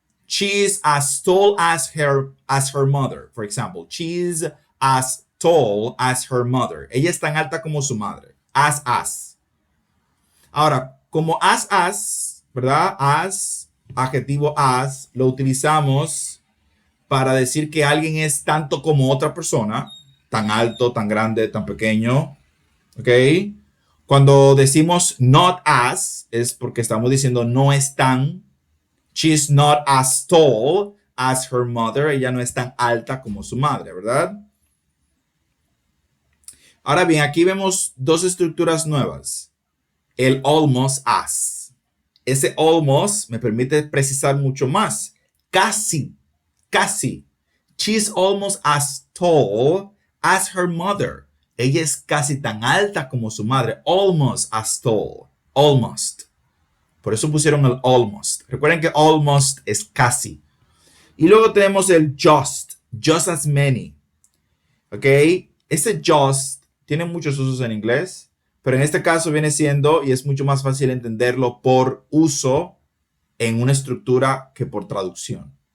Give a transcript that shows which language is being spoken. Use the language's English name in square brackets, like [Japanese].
[English] She is as tall as her mother, for example. She is as tall as her mother. [Spanish] Ella es tan alta como su madre. As. Ahora, como as, ¿verdad? As, adjetivo as, lo utilizamos para decir que alguien es tanto como otra persona, tan alto, tan grande, tan pequeño, ¿ok? Cuando decimos not as, es porque estamos diciendo no es tan. [English] She's not as tall as her mother. [Spanish] Ella no es tan alta como su madre, ¿verdad? Ahora bien, aquí vemos dos estructuras nuevas. El almost as. Ese almost me permite precisar mucho más. Casi. [English] She's almost as tall as her mother. [Spanish] Ella es casi tan alta como su madre. Almost as tall. Almost. Por eso pusieron el almost. Recuerden que almost es casi. Y luego tenemos el just. Just as many. ¿Ok? Ese just tiene muchos usos en inglés, pero en este caso viene siendo, y es mucho más fácil entenderlo por uso en una estructura que por traducción.